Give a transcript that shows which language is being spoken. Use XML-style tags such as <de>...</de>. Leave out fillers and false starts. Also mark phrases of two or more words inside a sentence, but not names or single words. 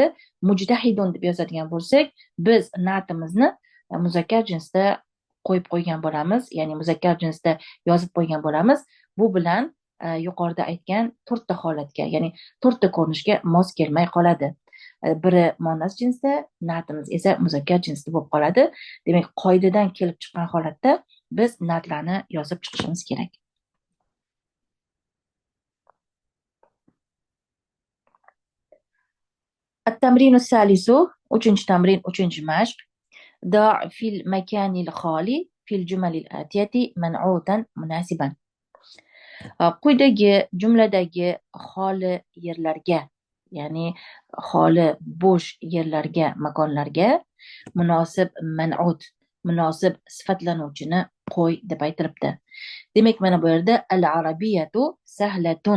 <uz>Mujtahidun deb yozadigan bo'lsak, biz na'timizni muzakkar jinsda qo'yib qo'ygan bo'lamiz, ya'ni muzakkar jinsda yozib qo'ygan bo'lamiz. Bu bilan yuqorida aytgan to'rtta holatga, ya'ni to'rtta ko'rinishga mos kelmay qoladi. Biri muannas jinsda, na'timiz esa muzakkar jinsda bo'lib qoladi. Demak, qoidadan kelib chiqqan holatda biz na'tlarni yozib chiqishimiz kerak.</uz> <ar>التمرين الثالث,</ar> <uz>uchinchi tamrin, uchinchi mashq.</uz> <ar>ضع في المكان الخالي في الجمل الآتية منعوتا مناسبا.</ar> <uz>Quyidagi jumladagi xoli yerlarga, ya'ni xoli bo'sh yerlarga, makonlarga munosib man'ut, munosib sifatlanuvchini qo'y deb aytilibdi. Demak, mana bu yerda</uz> <ar>العربية سهلة.</ar>